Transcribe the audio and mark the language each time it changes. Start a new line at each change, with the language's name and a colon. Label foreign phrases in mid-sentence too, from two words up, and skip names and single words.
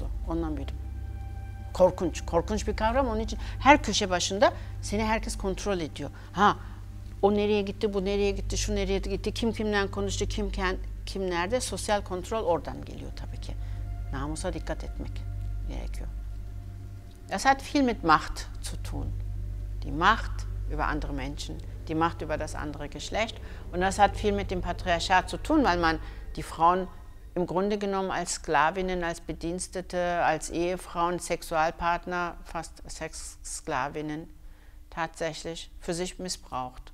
Turkish: Ondan büyüdüm. Korkunç bir kavram. Onun için her köşe başında seni herkes kontrol ediyor. Ha, o nereye gitti, bu nereye gitti, şu nereye gitti, kim kimden konuştu, kim nerede? Sosyal kontrol oradan geliyor tabii ki. Namusa dikkat etmek gerekiyor.
German: Das hat viel mit Macht zu tun. Die Macht über andere Menschen, die Macht über das andere Geschlecht. Und das hat viel mit dem Patriarchat zu tun, weil man die Frauen im Grunde genommen als Sklavinnen, als Bedienstete, als Ehefrauen, Sexualpartner, fast Sexsklavinnen tatsächlich für sich missbraucht.